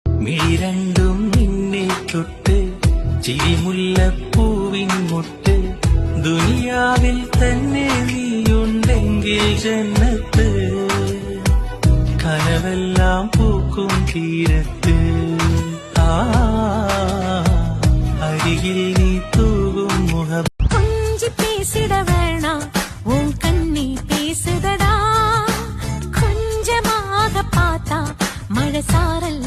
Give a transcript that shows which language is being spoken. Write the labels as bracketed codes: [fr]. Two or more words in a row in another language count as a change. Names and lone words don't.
[ml] മിഴിരണ്ടും നിന്നെ തൊട്ട് ചിരിമുല്ലപ്പൂവിൻ മുട്ട് ദുനിയാവിൽ തന്നെ നീയുണ്ടെങ്കിൽ ജന്നത്ത് കനവെല്ലാം പൂക്കും തീരത്ത് അരികിൽ നീ തൂകും മുഖം [ta] கொஞ்சி பேசிட வேணாம் உன் கண்ணி பேசுதடா கொஞ்சமாக பார்த்தா மழை சார